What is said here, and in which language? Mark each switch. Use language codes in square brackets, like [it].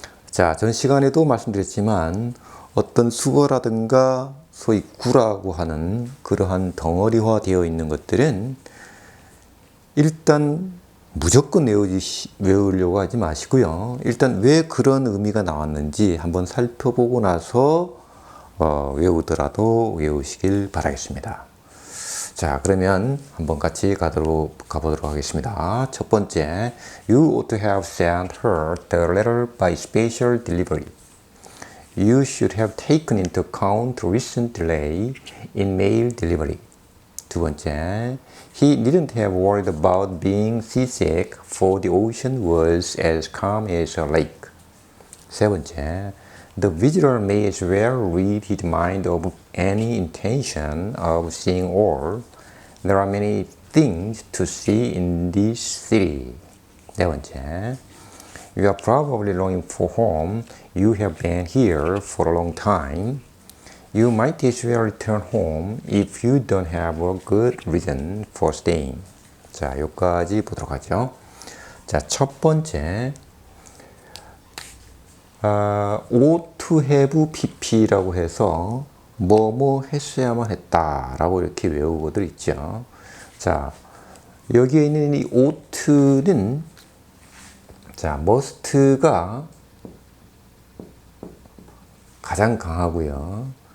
[ko] 자, 전 시간에도 말씀드렸지만 어떤 수어라든가 소위 구라고 하는 그러한 덩어리화 되어 있는 것들은 일단 무조건 외우려고 하지 마시고요. 일단 왜 그런 의미가 나왔는지 한번 살펴보고 나서 외우더라도 외우시길 바라겠습니다. 자, 그러면 한번 같이 가보도록 하겠습니다. 첫 번째, [en] You ought to have sent her the letter by special delivery. You should have taken into account the recent delay in mail delivery. [ko] 두 번째, [en] He didn't have worried about being seasick, for the ocean was as calm as a lake. [ko] 세 번째, [en] The visitor may as well read his mind of any intention of seeing all. There are many things to see in this city. [ko] 네 번째, [en] You are probably longing for home. You have been here for a long time. You might as well return home if you don't have a good reason for staying. [ko] 자, 여기까지 보도록 하죠. 자, 첫 번째, ought to have pp라고 해서 뭐뭐 했어야만 했다라고 이렇게 외우고들 있죠. 자, 여기에 있는 이 ought는 자, must가 가장 강하고요.